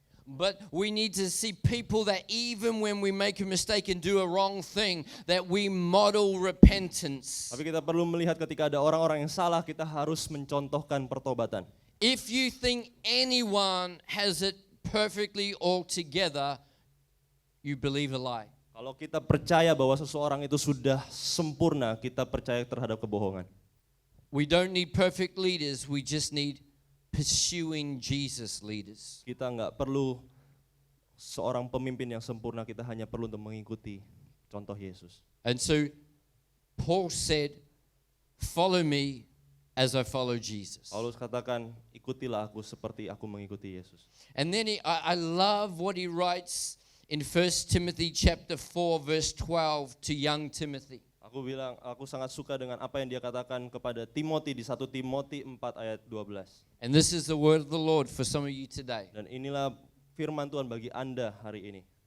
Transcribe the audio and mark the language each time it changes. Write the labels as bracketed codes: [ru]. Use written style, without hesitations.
[en] But we need to see people that even when we make a mistake and do a wrong thing, that we model repentance. [id] Tapi kita perlu melihat ketika ada orang-orang yang salah, kita harus mencontohkan pertobatan. [en] If you think anyone has it perfectly all together, you believe a lie. [id] Kalau kita percaya bahwa seseorang itu sudah sempurna, kita percaya terhadap kebohongan. [en] We don't need perfect leaders, we just need pursuing Jesus leaders. [id] Kita nggak perlu seorang pemimpin yang sempurna, kita hanya perlu untuk mengikuti contoh Yesus. [en] And so Paul said, follow me as I follow Jesus. [id] Paulus katakan, ikutilah aku seperti aku mengikuti Yesus. [en] And then I love what he writes in 1 Timothy chapter 4 verse 12 to young Timothy. [id] Aku sangat suka dengan apa yang dia katakan kepada Timothy di 1 Timothy 4 ayat 12. [en] And this is the word of the Lord for some of you today. [id] Dan inilah firman Tuhan bagi Anda hari ini.